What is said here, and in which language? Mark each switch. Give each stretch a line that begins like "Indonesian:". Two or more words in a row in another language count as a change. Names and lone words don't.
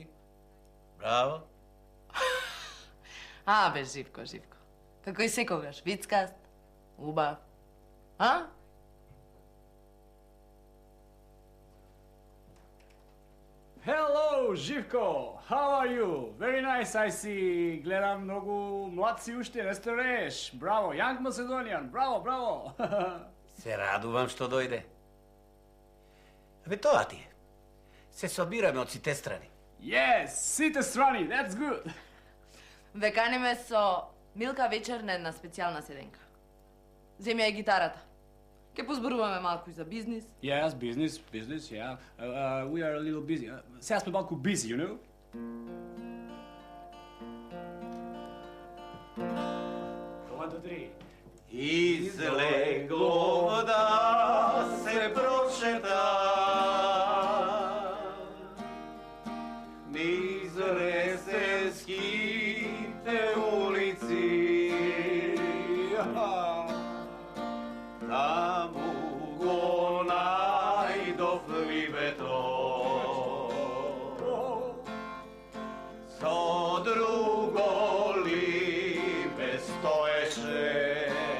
Macedonian: Браво. Бе, Живко. Како и секогаш, вицкаст, убав.
English: Hello, Живко! How are you? Very nice, I see.
Macedonian: Гледам многу младци уште, не старееш. Браво,
English: Young Macedonian,
Macedonian: браво! Се радувам што дојде. Абе, тоа ти е. Се собираме од сите страни. Yes, сите страни,
English: that's good.
Macedonian: Веканиме со Милка вечер на една специјална седенка. Земи ја гитарата. Ке позборуваме малку и за бизнис.
English: Yes, business, yeah. We are a little busy.
Macedonian: Сега сме малку
English: busy, you know? One, two, three.
Macedonian: Излегло да се прошета низ ресеските улици. Таму го најдов либето со друго либе стоеше.